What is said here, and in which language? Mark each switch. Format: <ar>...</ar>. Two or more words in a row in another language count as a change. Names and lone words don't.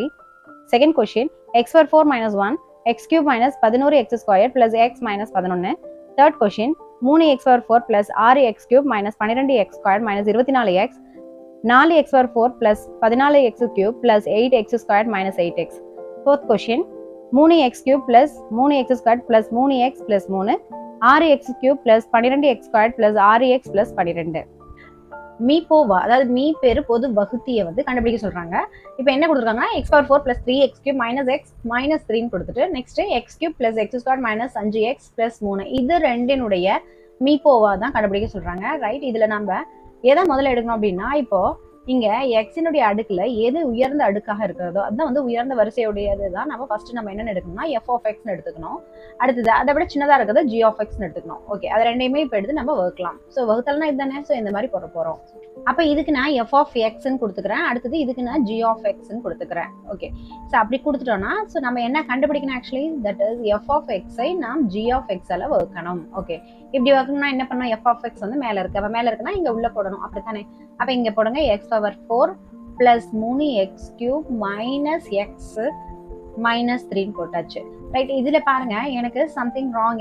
<en>second question, x4 minus 1, x3 minus 11x2 plus x minus 11. third question, 3x4 plus 6x3 minus 12x2 minus 24x, 4x4 plus 14x3 plus 8x2 minus 8x. Fourth question, 3x3 plus 3x2 plus 3x plus 3, 6x3 plus 12x2 plus 6x plus 12.</en> <ta>மீபோவா, அதாவது மீ பெரு பொது வகுத்தியை வந்து கண்டுபிடிக்க சொல்றாங்க. இப்போ என்ன கொடுத்துருக்காங்கன்னா</ta> <en>x4 plus 3x3 minus x minus 3</en> <ta>கொடுத்துட்டு நெக்ஸ்ட்</ta> <en>x3 plus x2 minus 5x plus 3</en> <ta>இது ரெண்டினுடைய மீபோவா தான் கண்டுபிடிக்க சொல்றாங்க. ரைட், இதுல நம்ம எதை முதல்ல எடுக்கணும் அப்படின்னா, இப்போ இங்க எக்ஸினுடைய அடுக்குல எது உயர்ந்த அடுக்காக இருக்கிறதோ அதுதான் வந்து உயர்ந்த வரிசையுடையது தான் நம்ம ஃபர்ஸ்ட் நம்ம என்ன எடுக்கணும்னா</ta> <en>f of x</en> <ta>எடுத்துக்கணும். அடுத்தது அதை விட சின்னதா இருக்கிறது</ta> <en>g of x</en> <ta>எடுத்துக்கணும். ஓகே, அது ரெண்டையுமே இப்போ எடுத்து நம்ம வகுக்கலாம். ஸோ வகுத்தல்னா இதுதானே. ஸோ இந்த மாதிரி போட போறோம். அப்ப இதுக்கு நான்</ta> <en>f of x</en> <ta>கொடுத்துக்கிறேன், அடுத்தது இதுக்கு நான்</ta> <en>g of x</en> <ta>கொடுத்துக்கிறேன். ஓகே, ஸோ அப்படி கொடுத்துட்டோம்னா ஸோ நம்ம என்ன கண்டுபிடிக்கணும்,</ta> <en>actually that is f of x</en> <ta>நாம்</ta> <en>g of x</en> <ta>வகுக்கணும். ஓகே, இப்படி வகுக்கணும்னா என்ன பண்ணணும்,</ta> <en>f of x</en> <ta>வந்து மேல இருக்கு, அப்ப மேல இருக்குன்னா இங்க உள்ள போடணும், அப்படித்தானே. அப்ப இங்க போடுங்க</ta> <en>x4 plus 3x3 minus x minus 3</en> <ta>போட்டாச்சு. ரைட், இதுல பாருங்க எனக்கு</ta> <en>something wrong.</en>